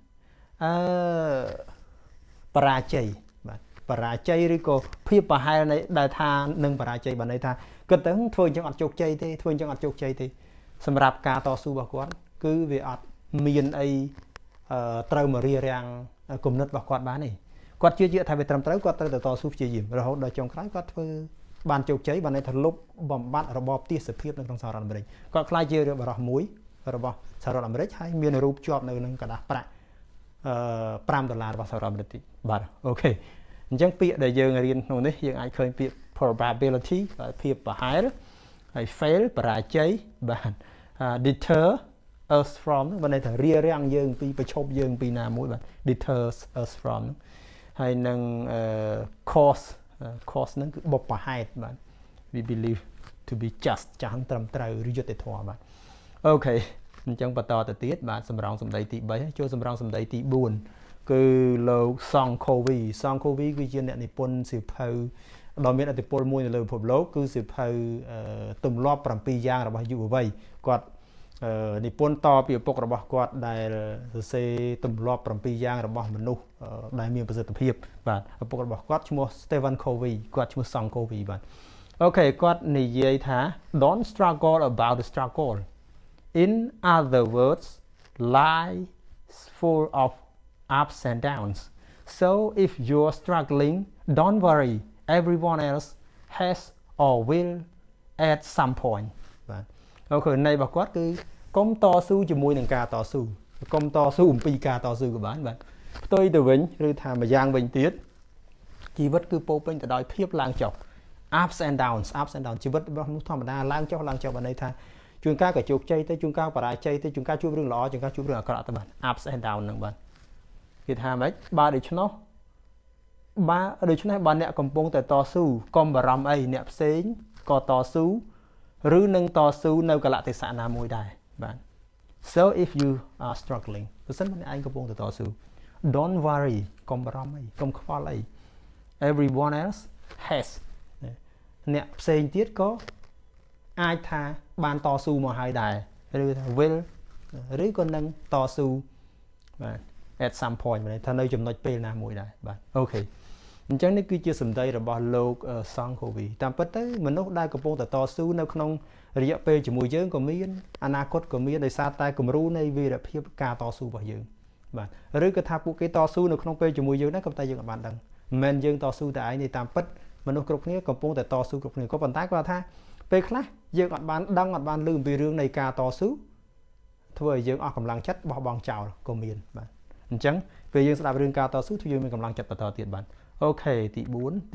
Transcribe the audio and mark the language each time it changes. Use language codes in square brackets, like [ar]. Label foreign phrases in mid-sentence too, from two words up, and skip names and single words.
[km] បរាជ័យបាទបរាជ័យឬក៏ភាពប្រហែលនៃដែលថានឹងបរាជ័យបានន័យថាគាត់ទៅធ្វើអញ្ចឹងអត់ជោគជ័យទេធ្វើអញ្ចឹងអត់ជោគជ័យទេសម្រាប់ការតស៊ូរបស់គាត់គឺវាអត់មានអីត្រូវមករារាំងគំនិតរបស់គាត់បានទេគាត់ជឿជាក់ថាវាត្រឹមត្រូវគាត់ត្រូវតែតស៊ូព្យាយាមរហូតដល់ចុងក្រោយគាត់ធ្វើបានជោគជ័យបានន័យថាលុបបំបត្តិរបបទាសភាពនៅក្នុងសហរដ្ឋអាមេរិកគាត់ខ្លាចជារឿងបរិះមួយរបស់សហរដ្ឋអាមេរិកហើយមានរូបជាប់នៅនឹងกระดาษប្រាក់ $5របស់សហរដ្ឋអាមេរិកបាទអូខេអញ្ចឹងពាក្យដែលយើងរៀនក្នុងនេះយើងអាចឃើញពាក្យ probability ភាពប្រហែលហើយ fail បរាជ័យបាទ [en] deter us from [km] បានន័យថារារាំងយើងពីប្រឈប់យើងពីណាមួយបាទ [en] deters us from [km] ហើយនឹង cause ហ្នឹងគឺបុព្វហេតុបាទ [en] we believe to be just [km] ចាស់ត្រឹមត្រូវឬយុត្តិធម៌បាទ អូខេអញ្ចឹងបន្តទៅទៀតបាទសម្រងសម្ដីទី3ចូលសម្រងសម្ដីទី4គឺលោកសង់ខូវីគឺជាអ្នកនិពន្ធសៀវភៅដ៏មានឥទ្ធិពលមួយនៅលើពិភពលោកគឺសៀវភៅទម្លាប់7យ៉ាងរបស់យុវវ័យគាត់និព ន្ធតពីឪពុករបស់គាត់ដែលសរសេរទម្លាប់7យ៉ាងរបស់មនុស្សដែលមានប្រសិទ្ធភាពបាទឪពុករបស់គាត់ឈ្មោះ Stephen Covey គាត់ឈ្មោះសង់ខូវីបាទអូខេគាត់ និយាយថា [en] Don't struggle about the struggle in other words life full of ups and downs so if you're struggling don't worry everyone else has or will at some point [km] បាទអូខេនៃរបស់គាត់គឺកុំតស៊ូជាមួយនឹងការតស៊ូកុំតស៊ូអំពីការតស៊ូក៏បានបាទផ្ទុយទៅវិញឬថាម្យ៉ាងវិញទៀតជីវិតគឺពោរពេញទៅដោយភាពឡើងចុះ [en] ups and downs [km] ជីវិតរបស់មនុស្សធម្មតាឡើងចុះបានន័យថាជួនកាលក៏ជោគជ័យទៅជួនកាលបរាជ័យទៅជួនកាលជួបរឿងល្អជួនកាលជួបរឿងអាក្រក់ទៅបាទ [en] ups and downs [km] ហ្នឹងបាទគេថាម៉េចបើដូច្នេះ បើអ្នកកំពុងតែតស៊ូកុំបារម្ភអីអ្នកផ្សេងក៏តស៊ូឬនឹងតស៊ូនៅកលៈទេសៈណាមួយដែរបាទ [en] so if you are struggling [km] បើសិនមិនឯងកំពុងតែតស៊ូ [en] don't worry [km] កុំ បារម្ភអីកុំខ្វល់អី [en] everyone else has [km] អ្នកផ្សេងទៀតក៏អាចថាបានតស៊ូមកហើយដែរឬថា will ឬក៏នឹងតស៊ូបាទ [en] at some point [km] មានន័យថានៅចំណុចពេលណាមួយដែរបាទអូខេអញ្ចឹងនេះគឺជាសម្ដីរបស់លោកសង្ឃូវីតាមពិតទៅមនុស្សដែលកំពុងតែតស៊ូនៅក្នុងរយៈពេលជាមួយយើងក៏មានអនាគតក៏មានដោយសារតែគំរូនៃវីរ ភាពការតស៊ូរបស់យើងបាទឬក៏ថាពួកគេតស៊ូនៅក្នុងពេលជាមួយយើងដែរក៏តែយើងអត់បានដឹងមិនមែនយើងតស៊ូតែឯងទេតាមពិតមនុស្សគ្រប់គ្នាកំពុងតែតស៊ូគ្រប់គ្នាក៏ប៉ុន្តែគាត់ថាពេលខ្លះយើងអត់បានដឹងអត់បានឮអំពីរឿងនៃការតស៊ូធ្វើឲ្យយើងអស់កម្លាំងចិត្តបោះបង់ចោលក៏មានបាទអញ្ចឹងពេលយើងស្ដាប់រឿងការតស៊ូធ្វើយើងមានកម្លាំងចិត្តបន្តទៀតបាទអូខេទី4ទី